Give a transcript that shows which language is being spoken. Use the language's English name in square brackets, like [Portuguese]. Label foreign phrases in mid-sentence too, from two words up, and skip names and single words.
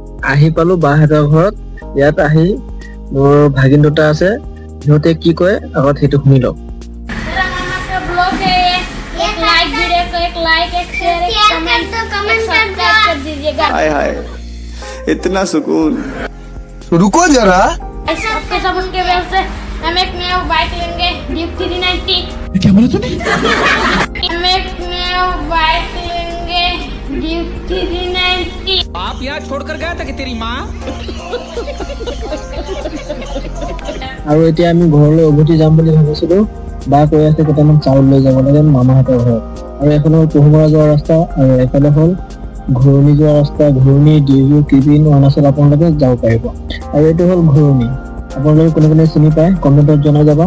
[Assamese] আহি পালো বাহঁতৰ ঘৰত। ইয়াত আহি মোৰ ভাগিন দুটা আছে, সিহঁতে কি কয় আগত সেইটো শুনি লওক। [Hindi] हाय हाय इतना सुकून। रुको जरा। आपके साबुन के वजह से हम एक नया बाइक लेंगे ड्यूक 390। क्या बोला तूने? हम एक नया बाइक लेंगे ड्यूक 390। आप यहाँ छोड़कर गया था कि तेरी माँ? [Assamese] আৰু এতিয়া আমি ঘৰলৈ উভতি যাম বুলি ভাবিছিলো। বা কৈ আছে কেইটামান চাউল লৈ যাব লাগে মামাহঁতৰ ঘৰত। আৰু এফালে হ'ল পহুমৰা যোৱা ৰাস্তা আৰু এফালে হ'ল ঘূৰণি যোৱা ৰাস্তা। ঘূৰণি ডিউ কিবিন অৰুণাচল আপোনালোকে যাব পাৰিব। আৰু এইটো হ'ল ঘূৰণি, আপোনালোকে কোনে কোনে চিনি পায় কমেণ্টত জনাই যাবা।